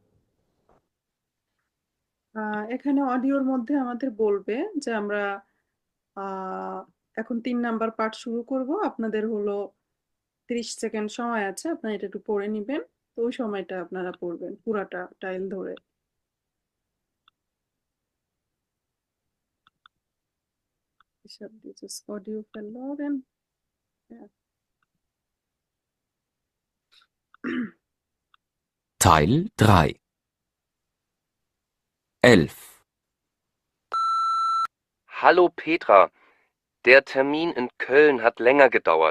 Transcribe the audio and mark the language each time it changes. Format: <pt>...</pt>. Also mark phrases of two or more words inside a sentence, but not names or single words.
<bn>এখানে অডিওর মধ্যে আমাদের বলবে যে আমরা আহ, এখন 3</bn> <en>number part</en> <bn>শুরু করব, আপনাদের হলো 30 সেকেন্ড সময় আছে, আপনারা এটা একটু পড়ে নিবেন। তো ওই সময়টা আপনারা পড়বেন পুরাটা টাইল ধরে।</bn> <de>Ich habe dieses Audio verloren. Ja. Teil 3 11 Hallo Petra, der Termin in Köln hat länger gedauert.</de>